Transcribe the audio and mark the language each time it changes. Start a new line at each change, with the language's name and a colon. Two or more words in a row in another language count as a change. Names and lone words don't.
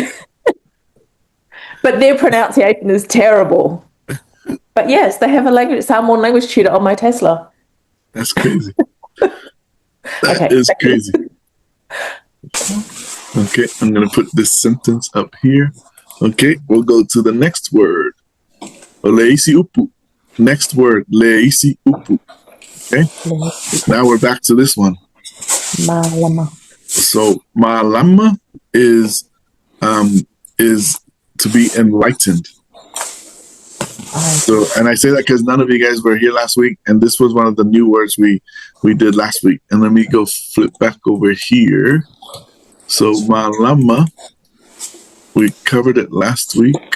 English: But their pronunciation is terrible. But yes, they have a Samoan language tutor on my Tesla. That's crazy. That is crazy. Okay, I'm going to put this sentence up here. Okay, we'll go to the next word.
Samoan: Leisi upu.
English: Next word,
Samoan: leisi upu.
English: Okay, now we're back to this one. Malama. So malama is to be enlightened. So, and I say that because none of you guys were here last week, and this was one of the new words we did last week. And let me go flip back over here. So malama, we covered it last week.